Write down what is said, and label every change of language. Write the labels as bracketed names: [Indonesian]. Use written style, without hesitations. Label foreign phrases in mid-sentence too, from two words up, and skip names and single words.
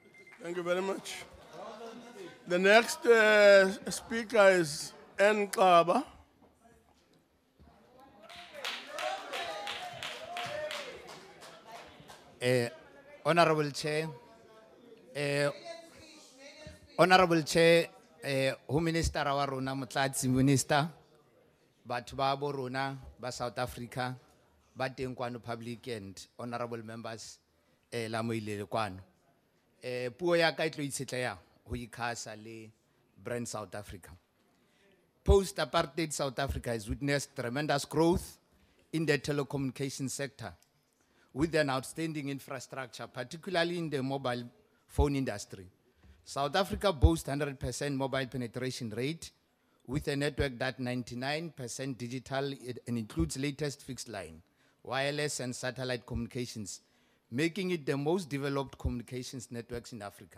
[English] Thank you very much. The next speaker is N. Kaba. Honorable Chair, Honorable Chair, Home Minister [Southern Sotho] wa rona Motlatsi Minister, batho ba bo rona ba South Africa, ba teng kwano [English] public and honorable members [Southern Sotho] la moile kwano. Puo ya ka tlo itshetleya ho ikhasa le brand South Africa. [English] post-apartheid South Africa has witnessed tremendous growth in the telecommunications sector with an outstanding infrastructure, particularly in the mobile phone industry. South Africa boasts 100% mobile penetration rate with a network that 99% digital and includes latest fixed line, wireless and satellite communications, making it the most developed communications networks in Africa.